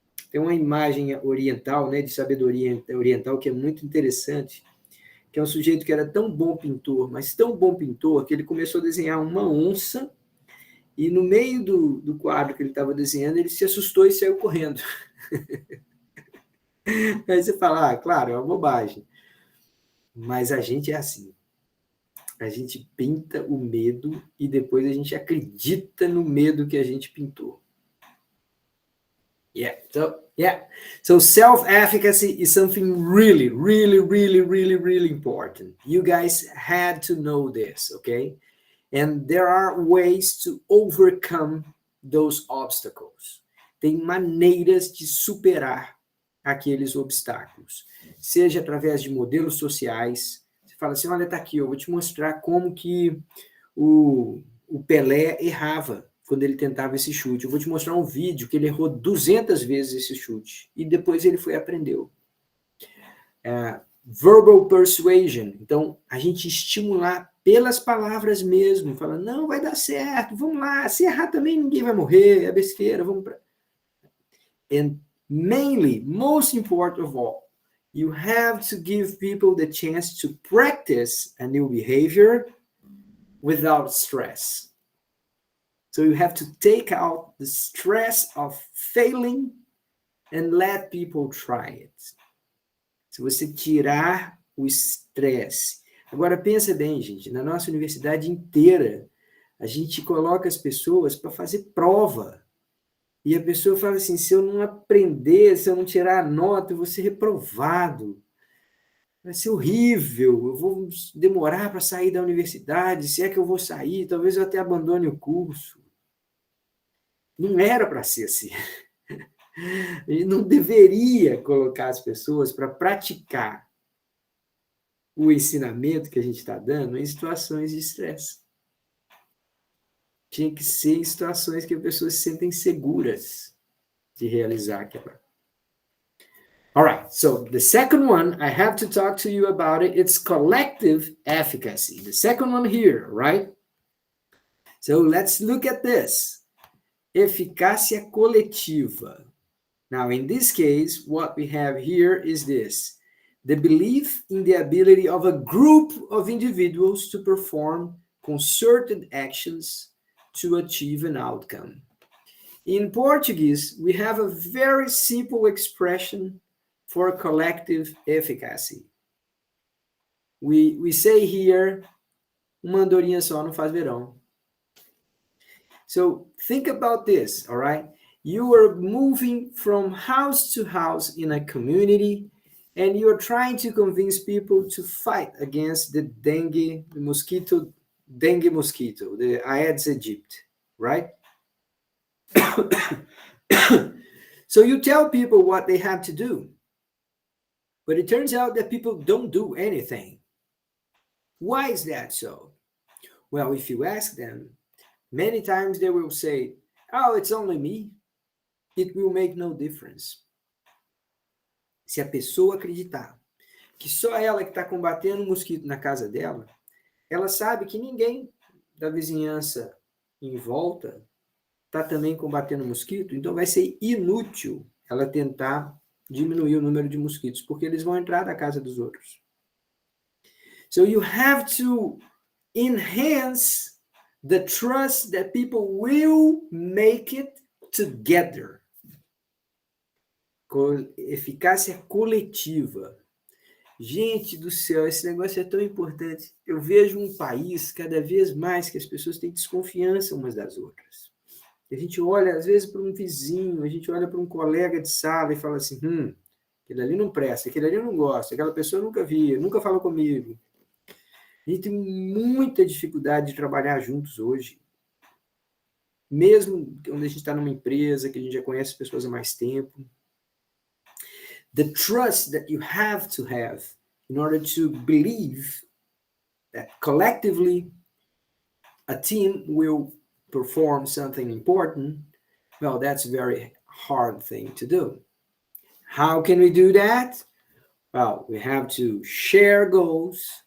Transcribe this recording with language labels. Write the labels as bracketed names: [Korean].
[Portuguese] Tem uma imagem oriental, né, de sabedoria oriental, que é muito interessante, que é um sujeito que era tão bom pintor, mas tão bom pintor, que ele começou a desenhar uma onça, e no meio do quadro que ele estava desenhando, ele se assustou e saiu correndo. Aí você fala, claro, é uma bobagem. Mas a gente é assim. A gente pinta o medo e depois a gente acredita no medo que a gente pintou. [English] So self-efficacy is something really, really, really, really, really important. You guys had to know this, okay? And there are ways to overcome those obstacles. [Portuguese] Tem maneiras de superar aqueles obstáculos. Seja através de modelos sociais. Você fala assim, olha, tá aqui, eu vou te mostrar como que o Pelé errava quando ele tentava esse chute. Eu vou te mostrar um vídeo que ele errou 200 vezes esse chute. E depois ele aprendeu. [English] Verbal persuasion. [Portuguese] Então, a gente estimular pelas palavras mesmo. Fala, não, vai dar certo, vamos lá. Se errar também, ninguém vai morrer, é besteira, vamos para... [English] And mainly, most important of all, you have to give people the chance to practice a new behavior without stress. So you have to take out the stress of failing and let people try it. [Portuguese] Se você tirar o estresse. Agora, pensa bem, gente, na nossa universidade inteira, a gente coloca as pessoas para fazer prova. E a pessoa fala assim, se eu não aprender, se eu não tirar a nota, eu vou ser reprovado. Vai ser horrível, eu vou demorar para sair da universidade, se é que eu vou sair, talvez eu até abandone o curso. Não era para ser assim. A gente não deveria colocar as pessoas para praticar o ensinamento que a gente está dando em situações de estresse. Tinha que ser em situações que as pessoas se sentem seguras de realizar aquela. [English] All right, so the second one, I have to talk to you about it. It's collective efficacy. The second one here, right? So let's look at this. [Portuguese] Eficácia coletiva. [English] Now, in this case, what we have here is this. The belief in the ability of a group of individuals to perform concerted actions to achieve an outcome. In Portuguese, we have a very simple expression for collective efficacy. We say here, [Portuguese] uma andorinha só não faz verão. [English] So think about this, all right? You are moving from house to house in a community, and you're trying to convince people to fight against the dengue mosquito, the Aedes aegypti, right? So you tell people what they have to do, but it turns out that people don't do anything. Why is that so? Well, if you ask them, many times they will say, oh, it's only me. It will make no difference. [Portuguese] Se a pessoa acreditar que só ela que está combatendo o mosquito na casa dela, ela sabe que ninguém da vizinhança em volta está também combatendo o mosquito, então vai ser inútil ela tentar diminuir o número de mosquitos, porque eles vão entrar na casa dos outros. [English] So you have to enhance the trust that people will make it together. [Portuguese] Eficácia coletiva. Gente do céu, esse negócio é tão importante. Eu vejo um país cada vez mais que as pessoas têm desconfiança umas das outras. A gente olha, às vezes, para um vizinho, a gente olha para um colega de sala e fala assim, aquele ali não presta, aquele ali eu não gosto, aquela pessoa eu nunca vi, nunca falou comigo. A gente tem muita dificuldade de trabalhar juntos hoje. Mesmo quando a gente está numa empresa, que a gente já conhece as pessoas há mais tempo. [English] The trust that you have to have in order to believe that collectively a team will perform something important, well, that's a very hard thing to do. How can we do that? Well, we have to share goals.